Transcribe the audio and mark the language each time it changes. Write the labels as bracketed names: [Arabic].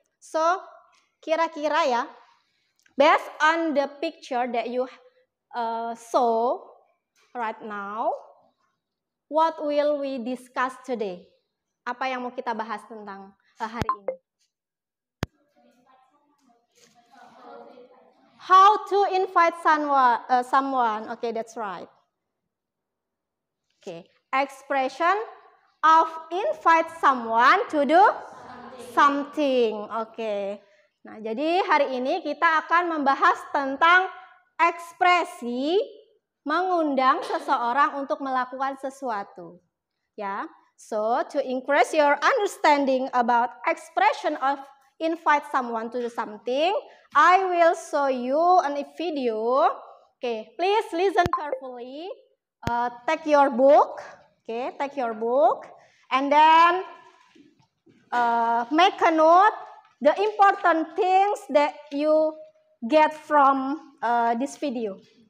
[English] So, [Indonesian] kira-kira ya, [English] based on the picture that you saw right now, what will we discuss today? [Indonesian] Apa yang mau kita bahas tentang hari ini? [English] How to invite someone. Okay, that's right. Okay, expression of invite someone to do something. Okay. [Indonesian] Nah, jadi hari ini kita akan membahas tentang ekspresi mengundang seseorang untuk melakukan sesuatu. Ya. [English] So, to increase your understanding about expression of invite someone to do something, I will show you a video. Okay, please listen carefully. Take your book, okay, take your book, and then make a note the important things that you get from this video.